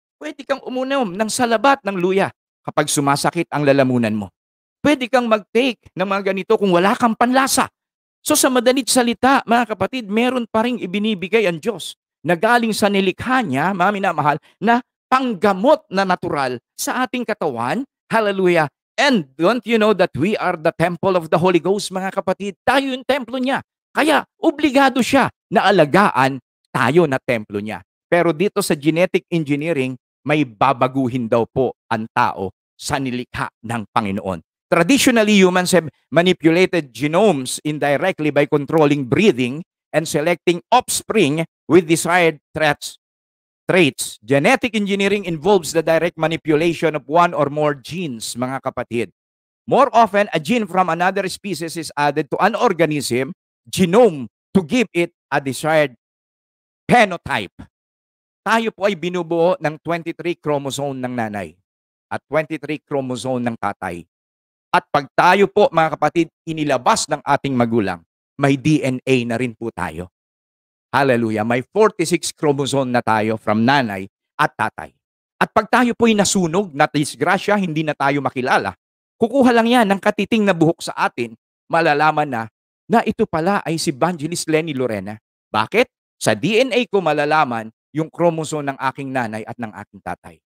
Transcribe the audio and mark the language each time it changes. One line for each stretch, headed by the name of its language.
Filipino: Pwede kang umunom ng salabat ng luya kapag sumasakit ang lalamunan mo. Pwede kang mag-take ng mga ganito kung wala kang panlasa. So sa madalit salita, mga kapatid, meron pa ring ibinibigay ang Diyos na galing sa nilikha niya, mga minamahal, na panggamot na natural sa ating katawan. Hallelujah.
English: And don't you know that we are the temple of the Holy Ghost,
Filipino: mga kapatid? Tayo yung templo niya. Kaya, obligado siya na alagaan tayo na templo niya. Pero dito sa genetic engineering, may babaguhin daw po ang tao sa nilikha ng Panginoon.
English: Traditionally, humans have manipulated genomes indirectly by controlling breeding and selecting offspring with desired traits. Genetic engineering involves the direct manipulation of one or more genes,
Filipino: mga kapatid.
English: More often, a gene from another species is added to an organism genome to give it a desired phenotype.
Filipino: Tayo po ay binubuo ng 23 chromosome ng nanay at 23 chromosome ng tatay. At pag tayo po, mga kapatid, inilabas ng ating magulang, may DNA na rin po tayo. Hallelujah. May 46 chromosome na tayo from nanay at tatay. At pag tayo po'y nasunog, na disgrasya, hindi na tayo makilala, kukuha lang yan ng katiting na buhok sa atin, malalaman na ito pala ay si Evangelist Lenny Lorena. Bakit? Sa DNA ko malalaman yung chromosome ng aking nanay at ng aking tatay.